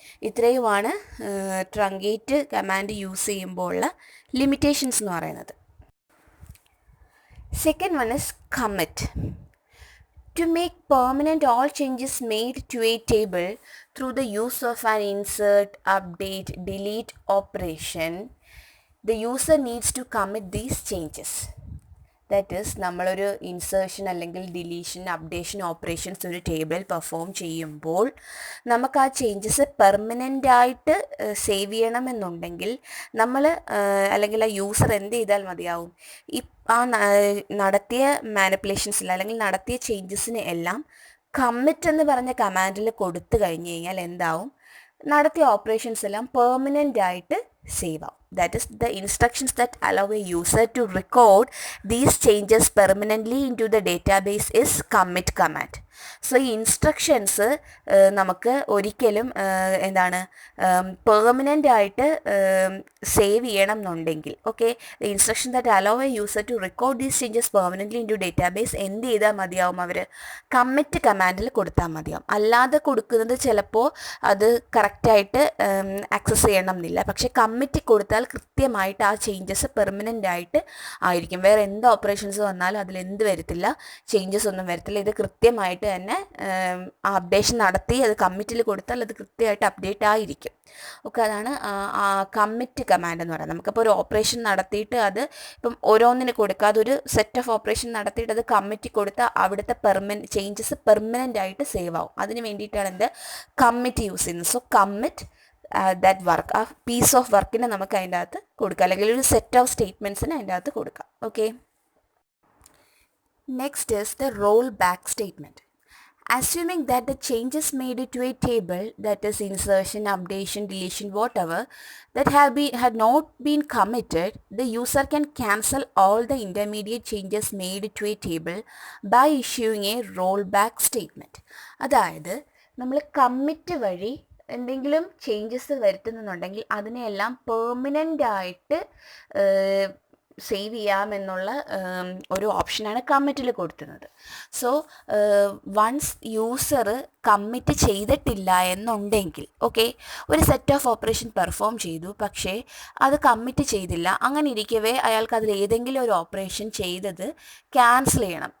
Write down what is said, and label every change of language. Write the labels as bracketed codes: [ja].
[ml] ഇത്രയുമാണ് truncate command use ചെയ്യുമ്പോൾ ഉള്ള ലിമിറ്റേഷൻസ് എന്ന് പറയുന്നത്. [en] Second one is commit. To make permanent all changes made to a table through the use of an insert, update, delete operation, the user needs to commit these changes. [ml] That is നമ്മളൊരു insertion അല്ലെങ്കിൽ deletion, updation operations ഒരു ടേബിളിൽ perform ചെയ്യുമ്പോൾ നമുക്ക് ആ changes പെർമനൻ്റായിട്ട് save ചെയ്യണമെന്നുണ്ടെങ്കിൽ നമ്മൾ അല്ലെങ്കിൽ ആ യൂസർ എന്ത് ചെയ്താൽ മതിയാവും, ഈ ആ നടത്തിയ മാനിപ്പുലേഷൻസിൽ അല്ലെങ്കിൽ നടത്തിയ ചേഞ്ചസിന് എല്ലാം കമ്മിറ്റ് എന്ന് പറഞ്ഞ കമാൻഡിൽ കൊടുത്തു കഴിഞ്ഞ് കഴിഞ്ഞാൽ എന്താവും, നടത്തിയ ഓപ്പറേഷൻസ് എല്ലാം പെർമനൻ്റ് ആയിട്ട് സേവ് ആവും. [en] That is the instructions that allow a user to record these changes permanently into the database is commit command. [ml] So ഈ ഇൻസ്ട്രക്ഷൻസ് നമുക്ക് ഒരിക്കലും എന്താണ് പെർമനൻ്റ് ആയിട്ട് സേവ് ചെയ്യണം എന്നുണ്ടെങ്കിൽ, okay, [en] the instruction that allow a user to record these changes permanently into database [ml] എന്ത് ചെയ്താൽ മതിയാവും, അവർ കമ്മിറ്റ് കമാൻഡിൽ കൊടുത്താൽ മതിയാവും. അല്ലാതെ കൊടുക്കുന്നത് ചിലപ്പോൾ അത് കറക്റ്റായിട്ട് ആക്സസ് ചെയ്യണം എന്നില്ല. പക്ഷേ കമ്മിറ്റ് കൊടുത്താൽ കൃത്യമായിട്ട് ആ ചേഞ്ചസ് പെർമനൻ്റ് ആയിട്ട് ആയിരിക്കും. വേറെ എന്ത് ഓപ്പറേഷൻസ് വന്നാലും അതിലെന്ത് വരത്തില്ല, ചേഞ്ചസ് ഒന്നും വരത്തില്ല. ഇത് കൃത്യമായിട്ട് തന്നെ ആ അപ്ഡേഷൻ നടത്തി അത് കമ്മിറ്റിൽ കൊടുത്താൽ അത് കൃത്യമായിട്ട് അപ്ഡേറ്റ് ആയിരിക്കും. ഓക്കെ, അതാണ് കമ്മിറ്റ് കമാൻഡ് എന്ന് പറയുന്നത്. നമുക്കപ്പോൾ ഒരു ഓപ്പറേഷൻ നടത്തിയിട്ട് അത് ഇപ്പം ഓരോന്നിന് കൊടുക്കാതെ ഒരു സെറ്റ് ഓഫ് ഓപ്പറേഷൻ നടത്തിയിട്ട് അത് കമ്മിറ്റ് കൊടുത്താൽ അവിടുത്തെ ചേഞ്ചസ് പെർമനൻ്റ് ആയിട്ട് സേവ് ആവും. അതിന് വേണ്ടിയിട്ടാണ് എന്ത് കമ്മിറ്റ് യൂസ് ചെയ്യുന്നത്. സോ കമ്മിറ്റ് ദാറ്റ് വർക്ക്, ആ പീസ് ഓഫ് വർക്കിനെ നമുക്ക് അതിൻ്റെ അകത്ത് കൊടുക്കാം, അല്ലെങ്കിൽ ഒരു സെറ്റ് ഓഫ് സ്റ്റേറ്റ്മെൻറ്റ്സിന് അതിൻ്റെ അകത്ത് കൊടുക്കാം. [en] Okay, next is the rollback statement. Assuming that the changes made to a table, that is insertion, updation, deletion, whatever, that had not been committed, the user can cancel all the intermediate changes made to a table by issuing a rollback statement. അതായത് [ml] നമ്മൾ commit വഴി എന്തെങ്കിലും changes വരുത്തുന്നുണ്ടെങ്കിൽ അതിനെയെല്ലാം permanent ആയിട്ട് save ചെയ്യാമെന്നുള്ള ഒരു ഓപ്ഷനാണ് കമ്മിറ്റിൽ കൊടുക്കുന്നത്. So once user commit ചെയ്തിട്ടില്ല എന്നുണ്ടെങ്കിൽ ഓക്കെ, ഒരു സെറ്റ് ഓഫ് ഓപ്പറേഷൻ പെർഫോം ചെയ്തു, പക്ഷേ അത് കമ്മിറ്റ് ചെയ്തില്ല, അങ്ങനെ ഇരിക്കവേ അയാൾക്ക് അതിൽ ഏതെങ്കിലും ഒരു ഓപ്പറേഷൻ ചെയ്തത് ക്യാൻസൽ ചെയ്യണം.